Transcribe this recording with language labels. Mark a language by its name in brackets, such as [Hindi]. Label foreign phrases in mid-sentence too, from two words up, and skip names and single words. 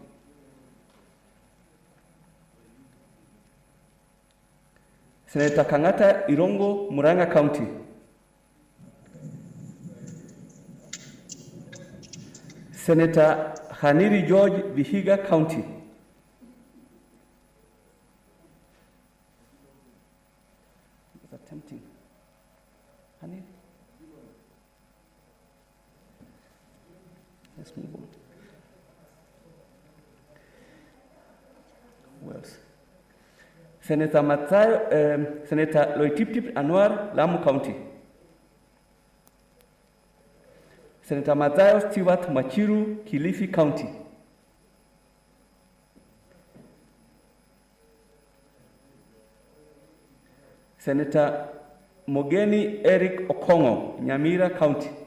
[English] Senator Kangata Irongo, Muranga County. Senator Haniri George, Vihiga County. That's tempting. Haniri. Let's move on. Who else? Senator Senator Loitiptip Anwar, Lamu County. Senator Mathayo Stewart Machiru, Kilifi County. Senator Mogeni Eric Okongo, Nyamira County.